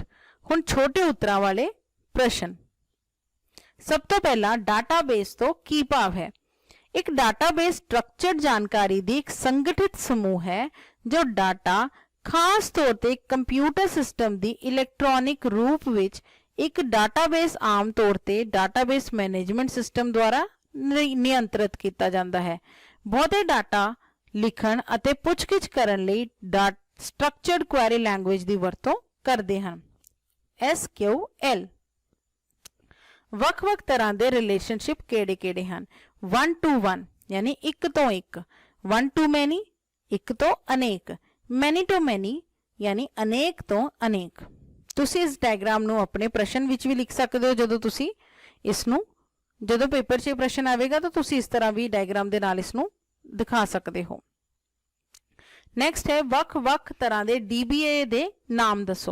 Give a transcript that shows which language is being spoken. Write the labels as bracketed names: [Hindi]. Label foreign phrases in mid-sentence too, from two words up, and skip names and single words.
[Punjabi] ਹੁਣ ਛੋਟੇ ਉੱਤਰਾਂ ਵਾਲੇ ਪ੍ਰਸ਼ਨ। ਸਭ ਤੋਂ ਪਹਿਲਾ ਡਾਟਾਬੇਸ ਤੋਂ ਕੀ ਭਾਵ ਹੈ? ਇੱਕ ਡਾਟਾਬੇਸ ਸਟ੍ਰਕਚਰਡ ਜਾਣਕਾਰੀ ਦਾ ਇੱਕ ਸੰਗਠਿਤ ਸਮੂਹ ਹੈ ਜੋ ਡਾਟਾ ਖਾਸ ਤੌਰ ਤੇ ਕੰਪਿਊਟਰ ਸਿਸਟਮ ਦੇ ਇਲੈਕਟ੍ਰਾਨਿਕ ਰੂਪ ਵਿੱਚ ਇੱਕ ਡਾਟਾਬੇਸ ਆਮ ਤੌਰ ਤੇ [English] database management system [Punjabi] ਦੁਆਰਾ ਨਿਯੰਤਰਿਤ ਕੀਤਾ ਜਾਂਦਾ ਹੈ। ਬਹੁਤੇ ਡਾਟਾ ਲਿਖਣ ਅਤੇ ਪੁੱਛਗਿੱਛ ਕਰਨ ਲਈ [English] structured query language [Punjabi] ਦੀ ਵਰਤੋਂ ਕਰਦੇ ਹਨ। SQL ਵੱਖ-ਵੱਖ ਤਰ੍ਹਾਂ ਦੇ ਰਿਲੇਸ਼ਨਸ਼ਿਪ ਕਿਹੜੇ-ਕਿਹੜੇ ਹਨ? [English] 1 to 1 [Punjabi] ਯਾਨੀ ਇੱਕ ਤੋਂ ਇੱਕ, [English] 1 to many [Punjabi] ਇੱਕ ਤੋਂ ਅਨੇਕ, [English] many to many ਯਾਨੀ ਅਨੇਕ ਤੋਂ ਅਨੇਕ। [Punjabi] ਤੁਸੀਂ ਇਸ ਡਾਇਗਰਾਮ ਨੂੰ ਆਪਣੇ ਪ੍ਰਸ਼ਨ ਵਿੱਚ ਵੀ ਲਿਖ ਸਕਦੇ ਹੋ। ਜਦੋਂ ਪੇਪਰ 'ਚ ਪ੍ਰਸ਼ਨ ਆਵੇਗਾ ਤਾਂ ਤੁਸੀਂ ਇਸ ਤਰ੍ਹਾਂ ਵੀ ਡਾਇਗਰਾਮ ਦੇ ਨਾਲ ਇਸ ਨੂੰ ਦਿਖਾ ਸਕਦੇ ਹੋ। ਨੈਕਸਟ ਹੈ ਵੱਖ-ਵੱਖ ਤਰ੍ਹਾਂ ਦੇ DBA ਦੇ ਨਾਮ ਦੱਸੋ।